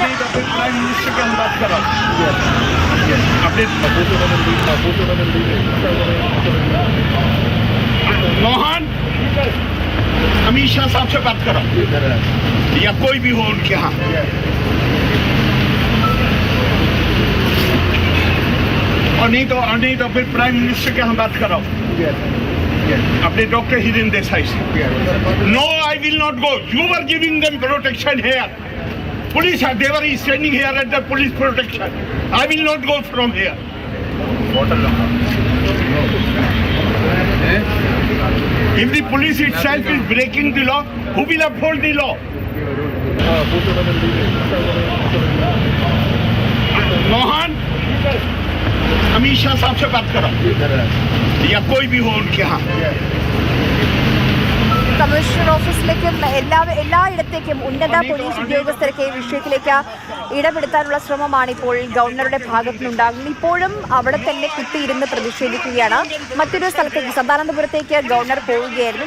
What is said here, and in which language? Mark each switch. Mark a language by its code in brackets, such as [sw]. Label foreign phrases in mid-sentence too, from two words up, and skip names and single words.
[en] Prime Minister [hi] की हम बात कर रहा हूँ। अपने मोहन अमित शाह साहब से बात कर रहा हूँ या कोई भी हो उनके यहाँ। और नहीं तो फिर [en] Prime Minister [hi] के हम बात कर रहा हूँ अपने डॉक्टर हिरेन देसाई से। [en] No I will not go. You are giving them protection here. Police are there is standing here at the police protection. I will not go from here. If the police itself is breaking the law, who will uphold the law? [hi] मोहन अमित शाह साहब से बात करो या कोई भी हो उनके यहाँ। [ml] കമ്മീഷണർ ഓഫീസിലേക്കും എല്ലായിടത്തേക്കും ഉന്നത പോലീസ് ഉദ്യോഗസ്ഥരൊക്കെ ഈ വിഷയത്തിലേക്ക് ഇടപെടുത്താനുള്ള ശ്രമമാണ് ഇപ്പോൾ ഗവർണറുടെ ഭാഗത്തുനിന്നുണ്ടാകുന്നത്. ഇപ്പോഴും അവിടെ തന്നെ കുത്തിയിരുന്ന് പ്രതിഷേധിക്കുകയാണ്. മറ്റൊരു സ്ഥലത്തേക്ക് സദാനന്ദപുരത്തേക്ക് ഗവർണർ പോവുകയായിരുന്നു.